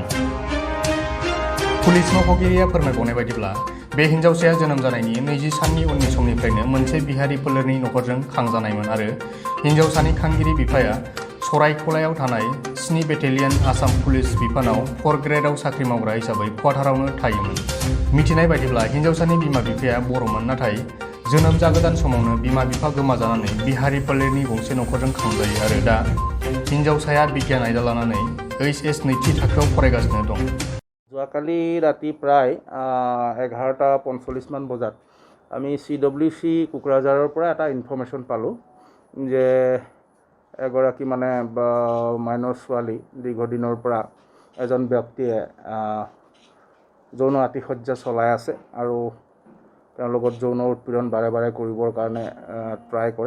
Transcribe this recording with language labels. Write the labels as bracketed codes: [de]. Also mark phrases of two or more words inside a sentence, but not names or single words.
[brx] पुलिस मावख'गिरिया फोरमायबावनाय बायदिब्ला बे हिन्जावसाया जोनोम जानायनि 20 साननि उननि समनिफ्रायनो मोनसे बिहारि फोलेरनि नखरजों खांजानायमोन आरो हिन्जावसानि खांगिरि बिफाया सरायखलायाव थानाय 7 बेटेलियन आसाम पुलिस बिफानाव 4 ग्रेडआव साख्रि मावग्रा हिसाबै क्वार्टारावनो थायोमोन। मिथिनाय बायदिब्ला हिन्जावसानि बिमा बिफाया बर'मोन, नाथाय जोनोम जागोदान समावनो बिमा बिफा गोमाजानानै बिहारि फोलेरनि गंसे नखरजों खांजायो आरो दा हिन्जावसाया बिगियान आयदा लानानै HS नैथि थाखोआव फरायगासिनो दं। [as] যোৱাকালি ৰাতি প্ৰায় 11:45 মান বজাত আমি CWC কোকৰাঝাৰৰ পৰা এটা ইনফৰমেশ্যন পালোঁ যে এগৰাকী মাইনৰ ছোৱালী দীৰ্ঘদিনৰ পৰা এজন ব্যক্তিয়ে যৌন আতিশয্যা চলাই আছে আৰু তেওঁৰ লগত যৌন উৎপীড়ন বাৰে বাৰে কৰিবৰ কাৰণে ট্ৰাই কৰে।